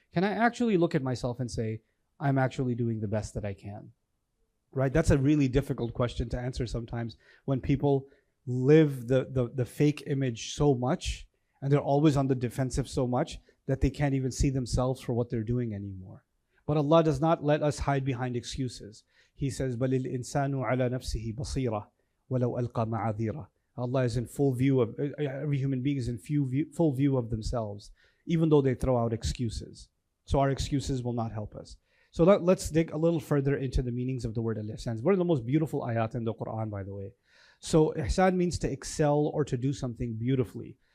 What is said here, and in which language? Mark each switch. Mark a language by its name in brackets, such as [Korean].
[English] Can I actually look at myself and say, I'm actually doing the best that I can? Right? That's a really difficult question to answer sometimes when people live the fake image so much and they're always on the defensive so much that they can't even see themselves for what they're doing anymore. But Allah does not let us hide behind excuses. He says, [Arabic] بَلِ الْإِنسَانُ عَلَى نَفْسِهِ بَصِيرًا وَلَوْ أَلْقَى مَعَاذِيرًا. [English] Allah is in full view of, every human being is in full view of themselves, even though they throw out excuses. So our excuses will not help us. So let's dig a little further into the meanings of the word al-ihsan. It's one of the most beautiful ayat in the Quran, by the way. So ihsan means to excel or to do something beautifully.